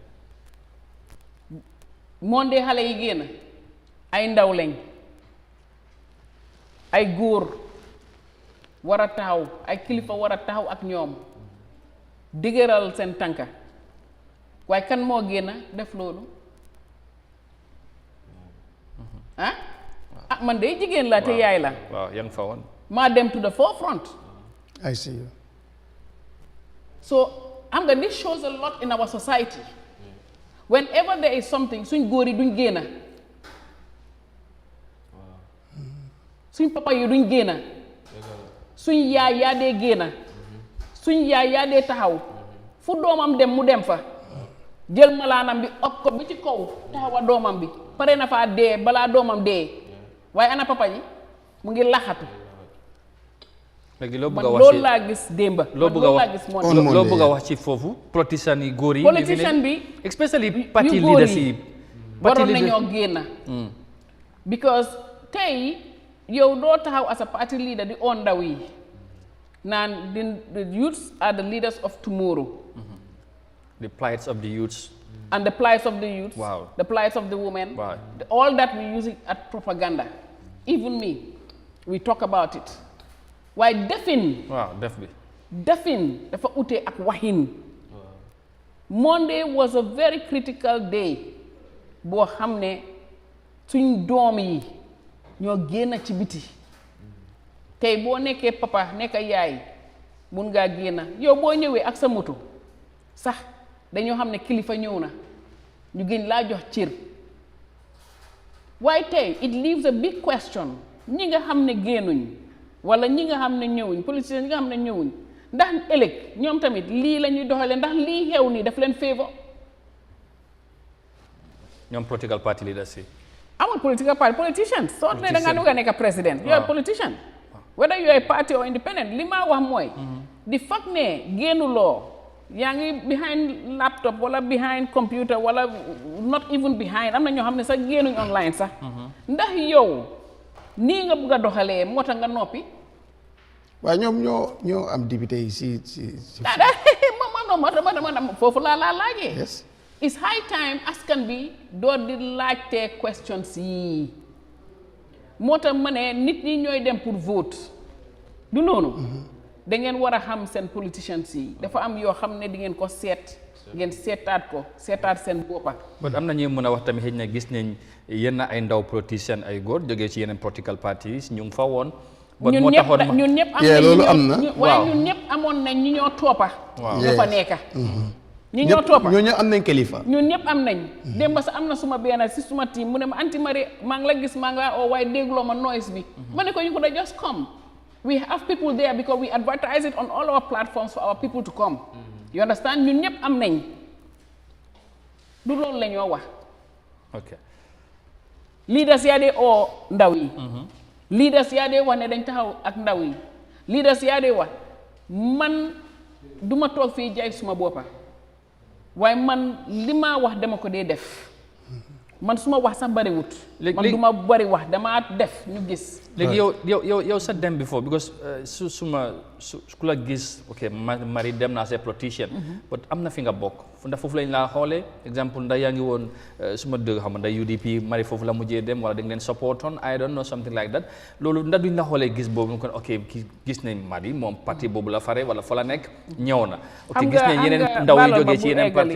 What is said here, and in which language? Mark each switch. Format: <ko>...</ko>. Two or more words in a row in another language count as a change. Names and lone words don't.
<wo>monde xale yi génn ay ndaw lañ ay góor war a taxaw ay kilifa war a taxaw ak ñoom dëgëral seen tànka waaye kan moo génn def loolu man de jigéen la te yaay la waaw yaa ngi fa woon maa dem</wo> <en>to the forefront I see you</en> <wo>so xam nga</wo> <en>this shows a lot in our society whenever there is something</en> <wo>suñ góor yi duñ génn suñ papa yi duñ génn suñ yaay yaa dee génn suñ yaay yaa dee taxaw fu doomam dem mu dem fa jël malaanam bi ok ko bi ci kaw taxawa doomam bi pare na faa dee balaa doomam dee waaye ana papa yi mu ngi laxatu léegi loo bëgg man a wax loolu laa gis démba loo bëgg a wax ci foofu politiciens yi góor yi politicien bi</wo> <en>especially parti leaders yi</en> <wo>waroon nañoo génn</wo> <en>because</en> <wo>tey yow doo taxaw</wo> <en>as a party leader</en> <wo>di on ndaw yi naan</wo> <en>the youths are the leaders of tomorrow the plights of the youths and the plights of the youths the plights of the women all that we use it as propaganda even me we talk about it</en> <wo>waaye defin defin dafa ute ak waxin</wo> <en>Monday was a very critical day</en> <wo>boo xam ne suñ doom yi ñoo génn ci biti tey boo nekkee papa nekk yaay mun ngaa génn yow boo ñëwee ak sa moto sax dañoo xam ne kilifa ñëw na ñu gën laa jox cër waaye tey</wo> <en>it leaves a big question</en> <wo>ñi nga xam ne génnuñ wala ñi nga xam ne ñëwuñ politiciens ñi nga xam ne ñëwuñ ndax ëllëg ñoom tamit lii la ñuy doxalee ndax lii xew nii daf leen favor ñoom</wo> <en>political party leaders</en> <wo>yi amul</wo> <en>political party politicians</en> <wo>soo ne da nga bëgg a nekk président</wo> <en>you're a politician whether you're a party or independent</en> <wo>li ma wax mooy di fact ne génnuloo yaa ngi</wo> <en>behind laptop</en> <wo>wala</wo> <en>behind computer</en> <wo>wala</wo> <en>not even behind</en> <wo>am na ñoo xam ne sax génnuñ online sax ndax yow nii nga bëgg a doxalee moo tax nga noppi waaye ñoom ñoo am député yi si ma foofu laa laajee</wo> <en>it's high time</en> <wo>askan bi door di laajte questions yi moo tax ma ne nit ñi ñooy dem</wo> <fr>pour vote</fr> <wo>du noonu da ngeen war a xam seen politicians yi dafa am yoo xam ne di ngeen ko seet ngeen seetaat seen boppa but am na ñuy mën a wax tamit xëy na gis nañ yenn ay ndaw politician ay góor jógee ci yeneen</wo> <en>political parties</en> <wo>ñu ngi fa woon ñun ñëpp amoon nañ ñu ñoo toppa ñu fa nekka ñi ñoo toppa ñoo am nañ kilifa ñun ñëpp am nañ démb sa am na suma benn si suma team mu ne ma anti Marie maa ngi la gis maa nga waaye dégloo ma noise bi ma ne ko</wo> <en>you could just come we have people there because we advertise it on all our platforms for our people to come you understand</en> <wo>ñun ñëpp am nañ du loolu la ñoo wax ok leaders yaa dee oo ndaw yi leaders yaa dee wax ne dañ taxaw ak ndaw yi leaders yaa dee wax man duma toog fii jaay suma boppa waaye man li ma wax dama ko dee def man suma wax sax bariwut man duma bari wax dama def ñu gis léegi yow sa dem before because ku la gis ok Marie dem naa</wo> <en>see politician</en> <wo>but am na fi nga bokk ndax foofu lañ laa xoolee exemple ndax yaa ngi woon suma dëgg xam ndax UDP Marie foofu la mujjee dem wala da nga leen supportoon</wo> <en>I don't know something like that</en> <wo>loolu ndax duñ la xoolee gis boobu kon ok gis nañ Marie moom parti boobu la fare wala fa la nekk ñëw na ok gis nañ yeneen ndaw yi jógee ci yeneen parti</wo>